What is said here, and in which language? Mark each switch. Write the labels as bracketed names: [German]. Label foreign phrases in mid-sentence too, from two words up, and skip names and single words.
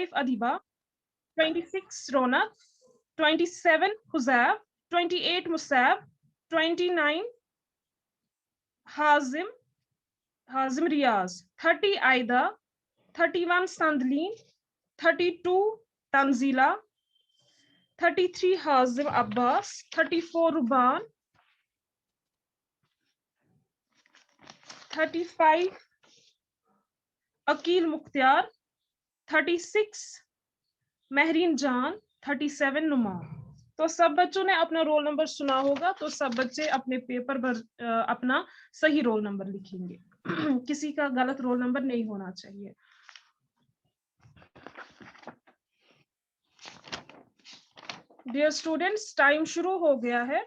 [Hindi] Adiba, 26 Ronak, 27 Huzab, 28 Musab, 29 Hazim Riaz, 30 Aida, 31 Sandleen, 32 Tanzila, 33 Hazim Abbas, 34 Ruban, 35 Akil Mukhtar, 36 महरीन जान, 37 नुमान। तो सब बच्चों ने अपना [English] roll number [Hindi] सुना होगा, तो सब बच्चे अपने पेपर पर अपना सही [English] roll number [Hindi] लिखेंगे। किसी का गलत [English] roll number [Hindi] नहीं होना चाहिए। [English] dear students, [Hindi] टाइम शुरू हो गया है।